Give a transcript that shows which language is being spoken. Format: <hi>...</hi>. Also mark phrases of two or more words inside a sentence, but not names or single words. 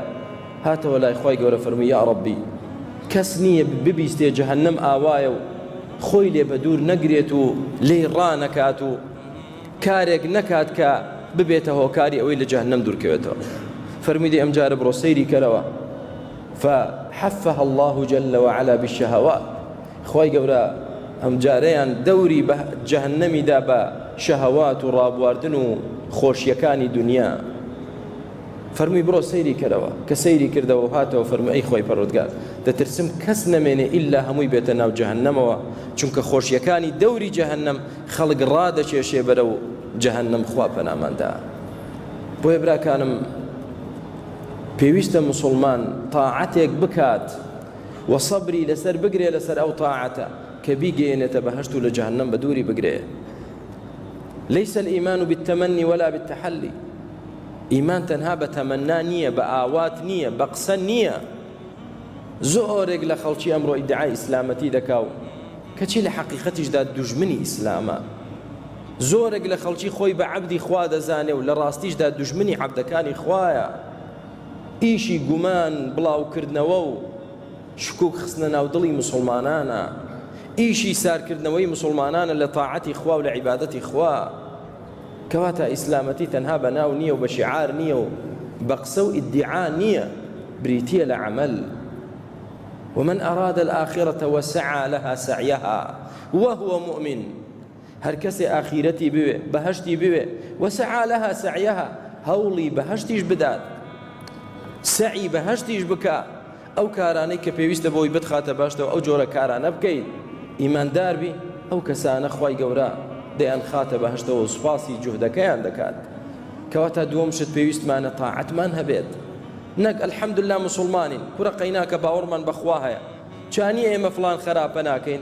<ckb>هاتەوە لای خوای گەورە فەرمووی یا ڕەبی کەس نییە ببیستێ جەهەنەم ئاوایە و خۆی لێ بە دوور نەگرێت و لێی ڕانەکات و کارێک نەکات کە ببێتە هۆکاری ئەوەی لە جەهەنەم دوورکەوێتەوە. فەرمووی ئەم جارە بڕۆ سەیری کەرەوە.</ckb> <ar>فحفها الله جل وعلا بالشهوات.</ar> <ckb>خوای گەورە ئەم جارەیان دەوری بە جەهەنەمیدا بە شەهەوات و ڕابواردن و خۆشیەکانی دنیا. فەرمووی بڕۆ سەیری کەرەوە. کە سەیری کردەوە و هاتەوە فەرمووی ئەی خۆی پەروەردگار دەترسم کەس نەمێنێ ئیلا هەمووی بێتە ناو جەهەنەمەوە، چونکە خۆشیەکانی دەوری جەهەنەم خەڵک ڕادەکێشێ بەرەو جەهەنەم. خوا پەناماندا. بۆیە براکانم پێویستە موسڵمان تاعەتێک بکات و سەبری لەسەر بگرێ لەسەر ئەو تاعەتە کە بیگەێنێتە بەهەشت و لە جەهەنەم بە دووری بگرێ.</ckb> <ar>ليس الإيمان بالتمني ولا بالتحلي.</ar> <ckb>إيمان تەنها بە تەمەنا نییە، بە ئاوات نییە، بە قسە نییە. زۆرێک لە خەڵکی ئەمڕۆ ئیدعای ئیسلامەتی دەکا و کەچی لە حەقیقەتیشدا دوژمنی ئیسلامە. زۆرێک لە خەڵکی خۆی بە عەبدی خوا دەزانێ و لە ڕاستیشدا دوژمنی عەبدەکانی خوایە. ئیشی گومان بڵاوکردنەوە و شکوک خستنە ناو دڵی موسڵمانانە، ئیشی سارکردنەوەی موسڵمانانە لە تاعەتی خوا و لە عیبادەتی خوا. کەواتە ئیسلامەتی تەنها بە ناو نییە و بە شیعار نییە و بە قسە و ئیدعا نییە، بریتیە لە عەمەل.</ckb> <ar>ومن أراد الآخرة وسعى لها سعيها وهو مؤمن.</ar> <ckb>هەر کەسێ ئاخیرەتی بوێ بەهەشتی بوێ</ckb> <ar>وسعى لها سعيها</ar> <ckb>هەوڵی بەهەشتیش بدات، سعی بەهەشتیش بکە، ئەو کارانەی کە پێویستە بۆی بتخاتە باشتەوە ئەو جۆرە کارانە بکەیت، ئیماندار بی، ئەو کەسانە خوای گەورە دەیان خاتە بەهەشتەوە و سوپاسی جوهدەکەیان دەکات. کەواتە دووەم شت پێویستمانە تاعەتمان هەبێت، نەک ئەلحەمدوللا موسڵمانین کوڕە قەیناکە باوەڕمان بەخوا هەیە، چانیە ئێمە فڵان خراپە ناکەین.</ckb>